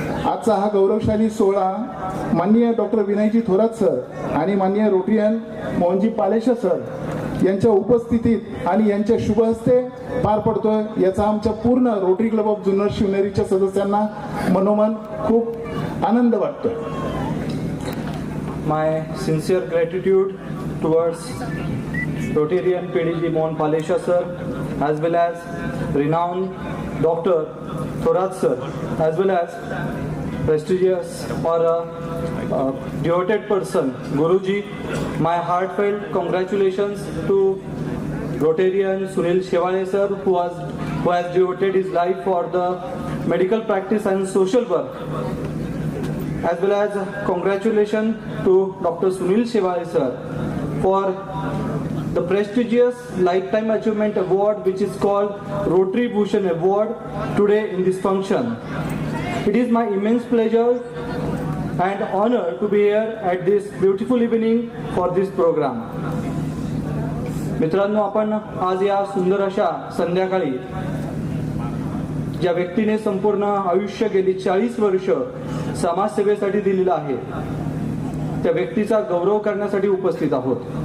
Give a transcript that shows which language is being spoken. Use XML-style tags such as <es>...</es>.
<mr>आजचा हा गौरवशाली सोहळा माननीय डॉक्टर विनयजी थोरात सर आणि माननीय रोटरीयन मोहनजी पालेशा सर यांच्या उपस्थितीत आणि यांच्या शुभ हस्ते पार पडतोय, याचा आमच्या पूर्ण रोटरी क्लब ऑफ जुन्नर शिवनेरीच्या सदस्यांना मनोमन खूप आनंद वाटतोय।</mr> <en>My sincere gratitude towards Rotarian PDG Mohan Palesha sir, as well as renowned Dr. Thorat sir, as well as prestigious or devoted person Guruji. My heartfelt congratulations to Rotarian Sunil Shevale sir, who has devoted his life for the medical practice and social work. As well as congratulations to Dr. Sunil Shevale sir for the prestigious Lifetime Achievement Award, which is called Rotary Bhushan Award, today in this function. It is my immense pleasure and honor to be here at this beautiful evening for this program.</en> <mr>मित्रांनो, आपण आज या सुंदर अशा संध्याकाळी ज्या व्यक्तीने संपूर्ण आयुष्य गेली 40 वर्ष समाजसेवेसाठी दिलेलं आहे, त्या व्यक्तीचा गौरव करण्यासाठी उपस्थित आहोत।</mr>